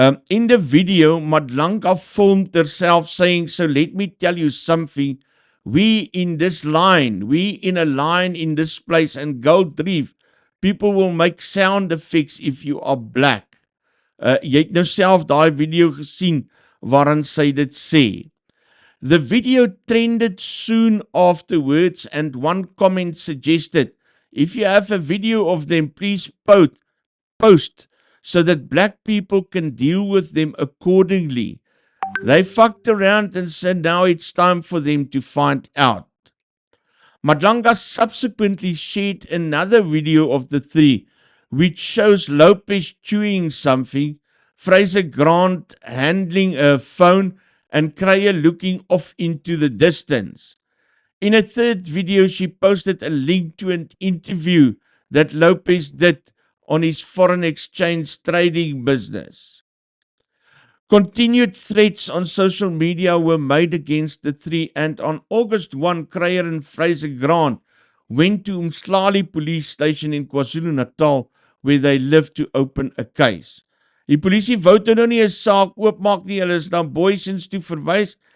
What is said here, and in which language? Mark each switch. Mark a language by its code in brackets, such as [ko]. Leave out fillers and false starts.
[en] In the video, Madlanga filmed herself saying, "So let me tell you something. We in a line in this place and Gold Reef, people will make sound effects if you are black." [af] Jy het nou self daai video gesien waarin sy dit sê. [en] The video trended soon afterwards, and one comment suggested, "If you have a video of them, please post so that black people can deal with them accordingly." They fucked around and said now it's time for them to find out. Madlanga subsequently shared another video of the three, which shows Lopez chewing something, Fraser Grant handling her phone, and Kruyer looking off into the distance. In a third video, she posted a link to an interview that Lopez did on his foreign exchange trading business. Continued threats on social media were made against the three, and on August 1, Kruyer and Fraser Grant went to Umhlali police station in KwaZulu-Natal, where they lived, to open a case. [af] Die polisie wou toe nou nie 'n saak oopmaak nie, hulle is na Boysens toe verwys.